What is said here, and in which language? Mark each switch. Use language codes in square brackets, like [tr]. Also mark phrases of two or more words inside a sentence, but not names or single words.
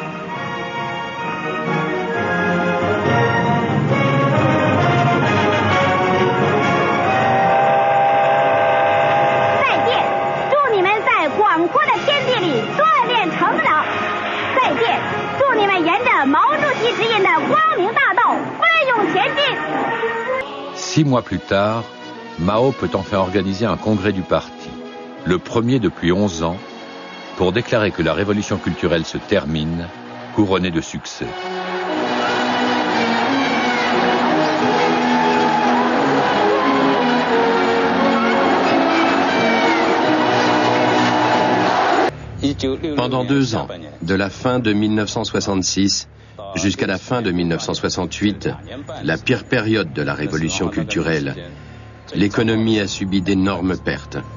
[zh] 再见，祝你们在广阔的天地里锻炼成长。再见，祝你们沿着毛主席指引的光明大道奋勇前进。 [fr] 6 mois plus tard, Mao peut enfin organiser un congrès du parti, le premier depuis 11 ans, pour déclarer que la révolution culturelle se termine, couronnée de succès. Pendant 2 ans, de la fin de 1966 jusqu'à la fin de 1968, la pire période de la révolution culturelle, l'économie a subi d'énormes pertes.